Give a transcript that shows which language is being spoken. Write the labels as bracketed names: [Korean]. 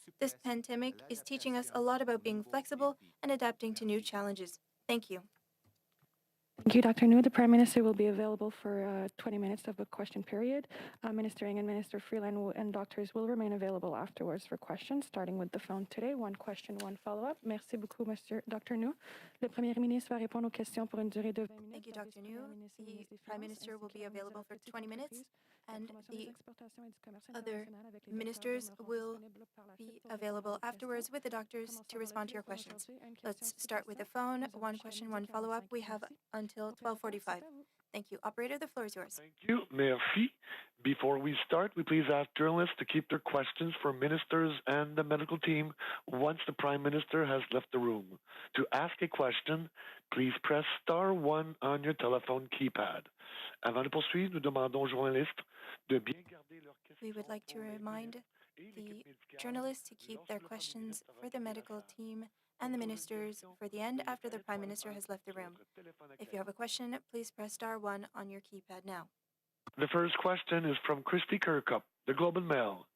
[English] This pandemic is teaching us a lot about being flexible and adapting to new challenges. Thank you. Thank you, Dr. New. The Prime Minister will be available for 20 minutes of a question period. Minister Ng and Minister Freeland and doctors will remain available afterwards for questions, starting with the phone today. One question, one follow-up. [French] Merci beaucoup, Dr. New. Le Premier ministre va répondre aux questions pour une durée de 20 minutes. [English] Thank you, Dr. New. The Prime Minister will be available for 20 minutes, and the other ministers will be available afterwards with the doctors to respond to your questions. Let's start with the phone. One question, one follow-up. We have until 12:45. Thank you. Operator, the floor is yours. Thank you. [French] Merci. [English] Before we start, we please ask journalists to keep their questions for ministers and the medical team once the Prime Minister has left the room. To ask a question, please press *1 on your telephone keypad. [French] Avant de poursuivre, nous demandons aux journalistes de bien garder leurs questions. [English] We would like to remind the journalists to keep their questions for the medical team and the ministers for the end after the Prime Minister has left the room. If you have a question, please press *1 on your keypad now. The first question is from Christy Kirkup, the Globe and Mail.